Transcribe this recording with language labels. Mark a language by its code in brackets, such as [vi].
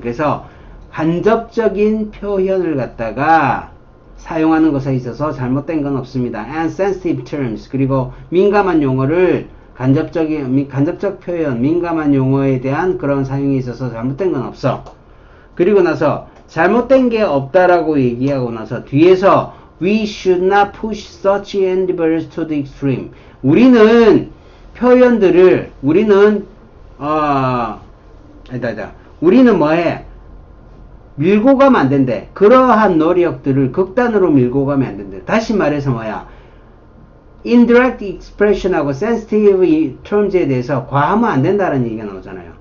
[ko] 그래서 간접적인 표현을 갖다가 사용하는 것에 있어서 잘못된 건 없습니다. [en] And sensitive terms. [ko] 그리고 민감한 용어를 간접적 표현, 민감한 용어에 대한 그런 사용에 있어서 잘못된 건 없어. 그리고 나서 잘못된 게 없다라고 얘기하고 나서 뒤에서 [en] We should not push such endeavors to the extreme. [ko] 우리는 표현들을 우리는 뭐해? 밀고 가면 안 된대. 그러한 노력들을 극단으로 밀고 가면 안 된대. 다시 말해서 뭐야? indirect expression하고 sensitive terms에 대해서 과하면 안 된다는 얘기가 나오잖아요.